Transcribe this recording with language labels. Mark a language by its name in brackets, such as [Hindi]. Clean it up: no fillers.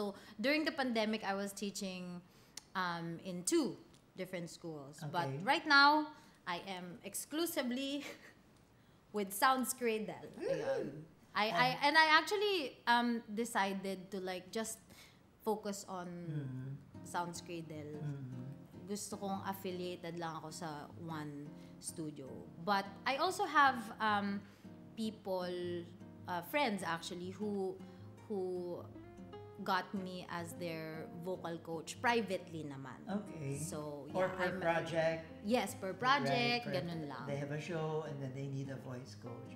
[English] So during the pandemic, I was teaching in 2 different schools. Okay. But right now, I am exclusively with Sounds Cradle. [Filipino] Ayun. [English] I actually decided to like just focus on Sounds Cradle. [Filipino] Gusto kong affiliated lang ako sa [English] one studio. But I also have people, friends actually, who got me as their vocal coach privately naman. Okay. So, Or per project. Yes, per project, Right, [Filipino] ganun lang. [English] They have a show and then they need a voice coach.